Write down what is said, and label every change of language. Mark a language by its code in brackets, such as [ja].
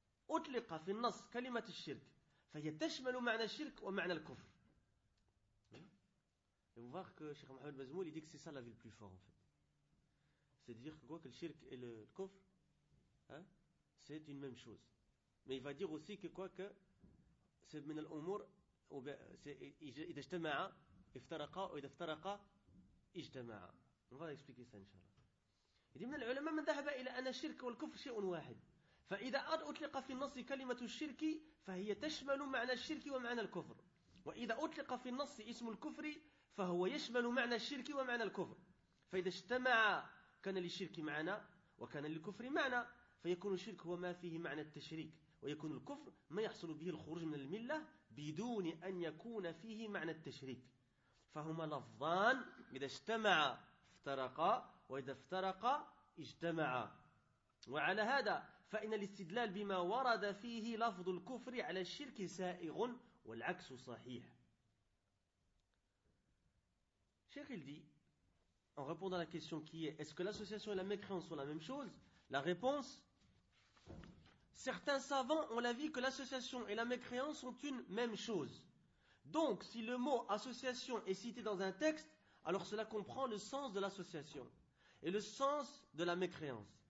[ar] أطلق في النص كلمة الشرك فهي تشمل معنى الشرك ومعنى الكفر. [fr] Et vous voir que Cheikh Mohamed Bazmoul il dit que c'est ça la vie le plus fort en fait. C'est-à-dire que quoi que le shirk et le kufr, hein, c'est une même chose. Mais il va dire aussi que quoi que c'est [ar] من الأمور إذا اجتمع افترقا وإذا افترقا اجتمع. [fr] On va expliquer ça inshallah. Il dit [ar] من العلماء من ذهب إلى أن الشرك والكفر شيء واحد. فإذا أطلق في النص كلمة الشرك فهي تشمل معنى الشرك ومعنى الكفر وإذا أطلق في النص اسم الكفر فهو يشمل معنى الشرك ومعنى الكفر فإذا اجتمع كان للشرك معنى وكان للكفر معنى فيكون الشرك هو ما فيه معنى التشريك ويكون الكفر ما يحصل به الخروج من الملة بدون أن يكون فيه معنى التشريك فهما لفظان إذا اجتمع افترقا وإذا افترقا اجتمع وعلى هذا فإن الاستدلال بما ورد فيه لفظ الكفر على الشرك سائغ والعكس صحيح. [fr] Cheikh il dit, en répondant à la question qui est-ce que l'association et la mécréance sont la même chose, la réponse, certains savants ont l'avis que l'association et la mécréance sont une même chose. Donc, si le mot association est cité dans un texte, alors cela comprend le sens de l'association et le sens de la mécréance.